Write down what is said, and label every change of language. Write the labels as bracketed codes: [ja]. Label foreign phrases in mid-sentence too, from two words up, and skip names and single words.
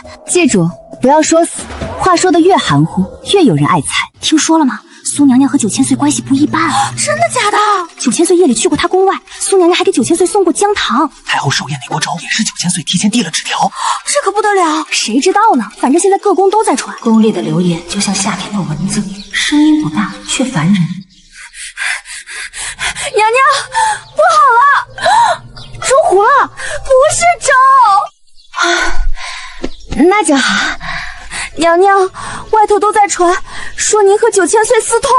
[zh] 記住，不要說死，話說得越含糊，越有人愛猜。聽說了嗎？蘇娘娘和9000歲關係不一般。真的假的？9000歲夜裡去過她宮外，蘇娘娘還給9000歲送過姜糖。太后壽宴那鍋粥也是9000歲提前遞了紙條，這可不得了。誰知道呢？反正現在各宮都在傳。宮裡的流言就像夏天的蚊子，聲音不大，卻煩人。娘娘，不好了，粥糊了，不是粥。那就好。娘娘，外頭都在傳，說您和9000歲私通。